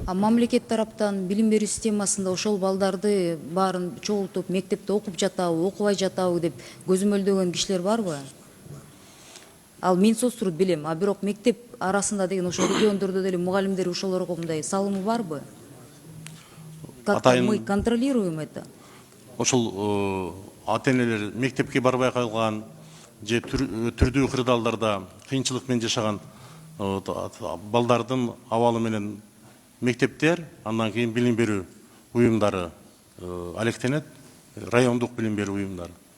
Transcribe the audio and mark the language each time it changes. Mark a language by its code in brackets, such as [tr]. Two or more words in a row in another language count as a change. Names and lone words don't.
[ky] А мамлекет тараптан билим берүү системасында ошол балдарды баарын чогултуп мектепте окуп жатабы, окубай жатабы деп көзөмөлдөгөн кишилер барбы? Ал Минсоцтур билем, а бирок мектеп арасында деген ошол региондордо деле мугалимдер ошолорго мындай салымы барбы? [ru] Как-то мы контролируем это? [ky] Ошол ата-энелер мектепке барбай калган, же түрдүү кырдаалдарда кыйынчылык менен жашаган балдардын абалы менен мектептер, андан кийин билим берүү уюмдары алектенет, райондук билим берүү уюмдары.